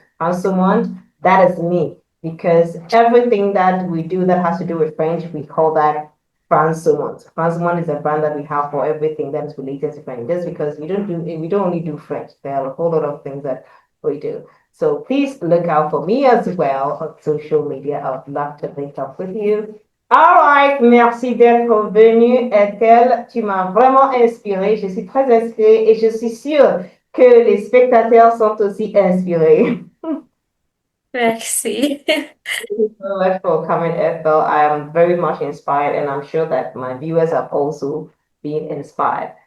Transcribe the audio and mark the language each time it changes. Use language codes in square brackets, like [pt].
[en] Find someone, that is me. Because everything that we do that has to do with French, we call that Francomont. Francomont is a brand that we have for everything that is related to French. Just because we don't only do French. There are a whole lot of things that we do. So please look out for me as well on social media. I would love to link up with you. All right, [fr] merci d'être venue, Ethel. Tu m'as vraiment inspirée. Je suis très inspirée et je suis sûre que les spectateurs sont aussi inspirés. Merci. [en] Thank you so much for coming, Ethel. I am very much inspired, and I'm sure that my viewers have also been inspired.